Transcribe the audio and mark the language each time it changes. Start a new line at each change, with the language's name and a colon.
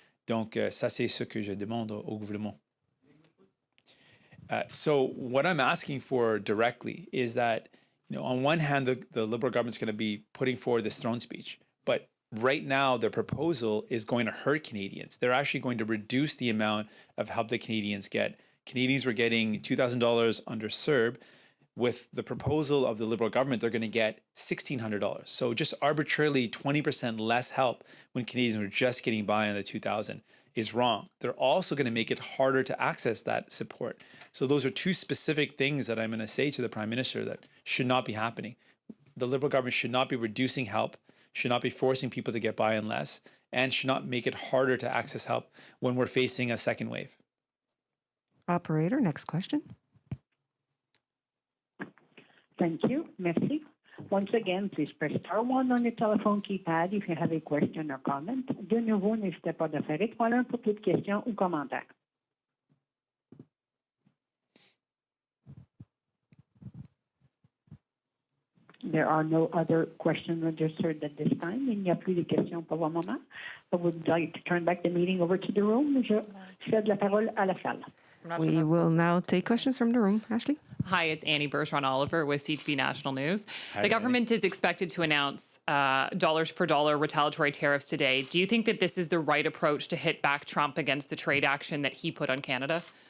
French: Donc, ça, c'est ce que je demande au gouvernement.
English: So what I'm asking for directly is that, on one hand, the Liberal government's going to be putting forward this throne speech, but right now, the proposal is going to hurt Canadians. They're actually going to reduce the amount of help that Canadians get. Canadians were getting $2,000 under CERB. With the proposal of the Liberal government, they're going to get $1,600. So just arbitrarily 20% less help when Canadians were just getting by on the $2,000 is wrong. They're also going to make it harder to access that support. So those are two specific things that I'm going to say to the Prime Minister that should not be happening. The Liberal government should not be reducing help, should not be forcing people to get by on less, and should not make it harder to access help when we're facing a second wave. Operator, next question. Thank you.
French: Merci.
English: Once again, please press star 1 on your telephone keypad if you have a question or comment.
French: De nouveau, n'hésitez pas de faire étoile 1 pour toute question ou commentaire.
English: There are no other questions registered at this time.
French: Il n'y a plus de questions pour le moment.
English: I would like to turn back the meeting over to the room.
French: Je cède la parole à la salle.
English: We will now take questions from the room. Ashley? Hi, it's Annie Bergeron-Oliver with CTV National News. Hi, the government is expected to announce dollars for dollar retaliatory tariffs today. Do you think that this is the right approach to hit back Trump against the trade action that he put on Canada?